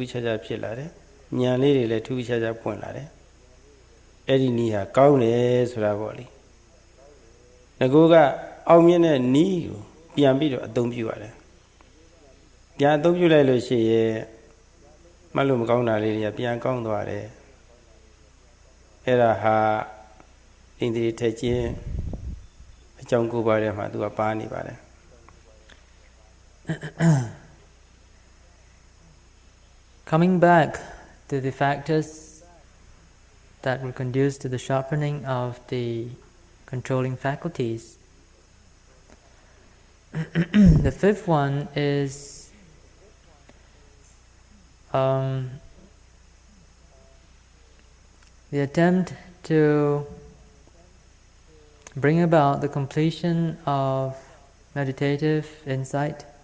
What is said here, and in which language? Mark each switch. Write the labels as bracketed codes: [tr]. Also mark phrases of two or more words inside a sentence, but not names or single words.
[my] ခြားခြားဖြစ်လာတယ်ဉာဏ်လေးတွေလည်းထူးခြားခြားပွင့်လာတယ်အဲ့ဒီနည်းဟာကောင်းတယ်ဆိုတာပေါ့လေငကိုကအောင်မြင်တဲ့နည်းကိုပြန်ပြီးတော့အသုံးပြုရတယ်ပြန်အသုံးပြုလိုက်လို့ရှိရင်မှတ်လို့မကောင်းတာလေးတွေကပြန်ကောင်းသွားတယ်အဲ့ဒါဟာဣန္ဒြေထက်ခြင်းအကြောင်းကိုပါတဲ့မှာသူကပါနေပါတယ် [en] Coming back to the factors that will conduce to the sharpening of the controlling faculties, the fifth one is the attempt to bring about the completion of meditative insight